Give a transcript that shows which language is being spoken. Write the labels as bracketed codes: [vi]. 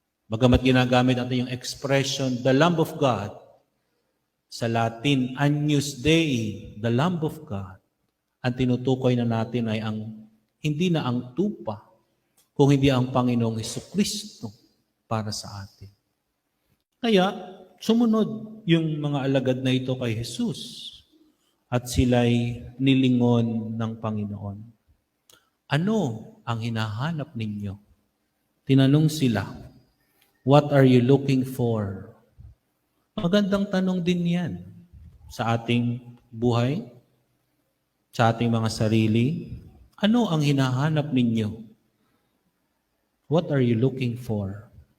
[tl] Bagamat ginagamit natin yung expression, [en] the Lamb of God, [tl] sa Latin, Agnus Dei, the Lamb of God, ang tinutukoy na natin ay hindi na ang tupa, kung hindi ang Panginoong Jesucristo para sa atin. Kaya, sumunod yung mga alagad na ito kay Jesus at sila'y nilingon ng Panginoon. Ano ang hinahanap ninyo? Tinanong sila, [en] what are you looking for? [tl] Magandang tanong din yan sa ating buhay, sa ating mga sarili. Ano ang hinahanap ninyo? [en] What are you looking for?